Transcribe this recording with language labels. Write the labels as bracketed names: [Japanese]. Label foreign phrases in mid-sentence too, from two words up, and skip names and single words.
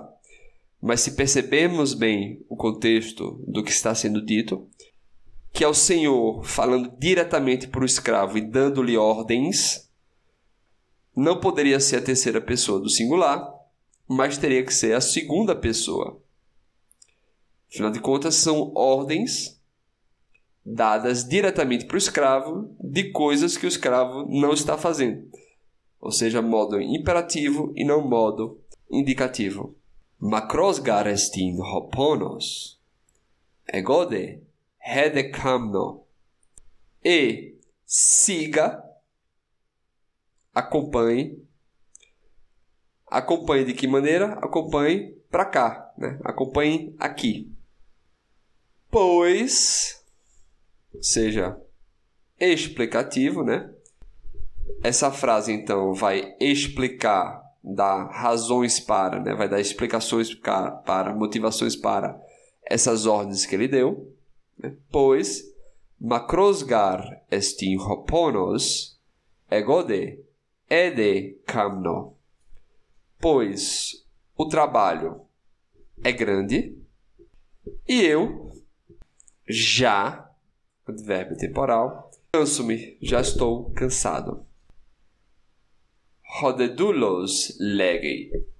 [Portuguese] Mas se percebermos bem o contexto do que está sendo dito, que é o Senhor falando diretamente para o escravo e dando-lhe ordens, não poderia ser a terceira pessoa do singular, mas teria que ser a segunda pessoa. Afinal de contas, são ordens dadas diretamente para o escravo de coisas que o escravo não está fazendo. Ou seja, modo imperativo e não modo indicativo. [Greek] Μακρὸς γάρ ἐστιν ὁ πόνος, ἐγὼ δὲ ἤδη κάμνω. [Portuguese] E siga, acompanhe. Acompanhe de que maneira? Acompanhe para cá, né? Acompanhe aqui. Pois, seja explicativo, né? Essa frase, então, vai explicar, dar razões para, né? Vai dar explicações para, motivações para essas ordens que ele deu. Né? Pois, [Greek] μακρὸς γάρ ἐστιν ὁ πόνος ἐγὼ δὲ ἤδη κάμνω. [Portuguese] Pois o trabalho é grande e eu já, advérbio temporal, canso-me, já estou cansado. [Greek] Ὁ δὲ δοῦλος λέγει.